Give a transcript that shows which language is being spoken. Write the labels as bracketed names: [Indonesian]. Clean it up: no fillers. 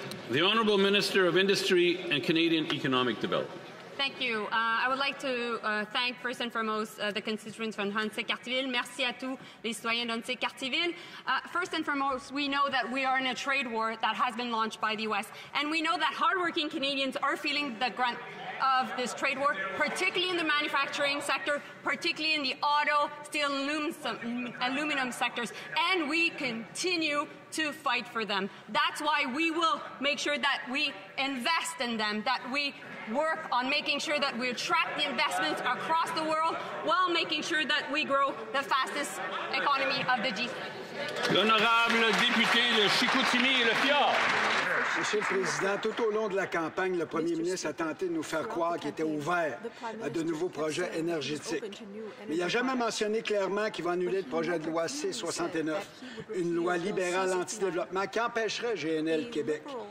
[English] The Honourable Minister of Industry and Canadian Economic Development. Thank you. I would like to thank first and foremost the constituents from Hunsey-Cartierville. [French] Merci à tous les citoyens d'Hunsey-Cartierville. [English] First and foremost, we know that we are in a trade war that has been launched by the U.S. And we know that hardworking Canadians are feeling the grunt of this trade war, particularly in the manufacturing sector, particularly in the auto, steel, and aluminum sectors. And we continue to fight for them. That's why we will make sure that we invest in them, that we work on making sure that we attract the investments across the world while making sure that we grow the fastest economy of the G. [French] L'honorable député de Chicoutimi et Le Fjord. Monsieur le Président, tout au long de la campagne, le premier ministre a tenté de nous faire croire qu'il était ouvert à de nouveaux projets énergétiques. Mais il n'a jamais mentionné clairement qu'il va annuler le projet de loi C-69, une loi libérale anti-développement qui empêcherait GNL Québec.